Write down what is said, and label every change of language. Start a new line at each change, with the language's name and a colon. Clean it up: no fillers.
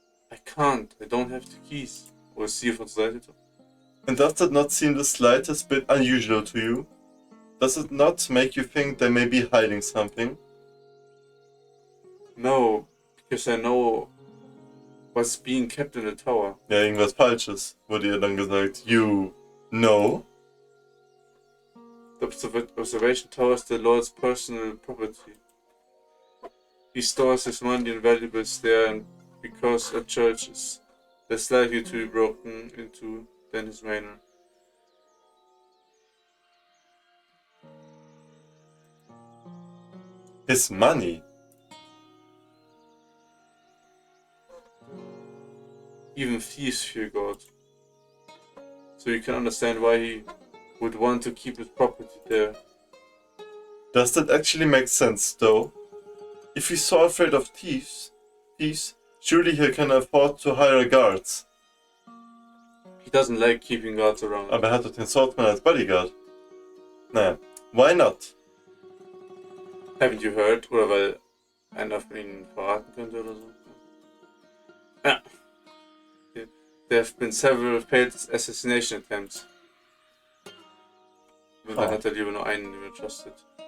English: I can't. I don't have the keys. Or see von Seite. And does that not seem the slightest bit unusual to you? Does it not make you think they may be hiding something? No, because I know what's being kept in the tower.
German: Ja, irgendwas Falsches, wurde ihr dann gesagt.
English: You know? The observation tower is the Lord's personal property. He stores his money and valuables there, and because a church is less likely to be broken into than his manor. His money? Even thieves fear God. So you can understand why he would want to keep his property there. Does that actually make sense, though? If he's so afraid of thieves, surely he can afford to hire guards. He doesn't like keeping guards around.
German: Aber er hat doch den Swordsman als Bodyguard.
English: Naja, why not? Haven't you heard?
German: Oder weil einer von ihnen verraten könnte oder so? Ja.
English: There have been several failed assassination attempts.
German: Und dann hat er lieber nur einen übertrustet.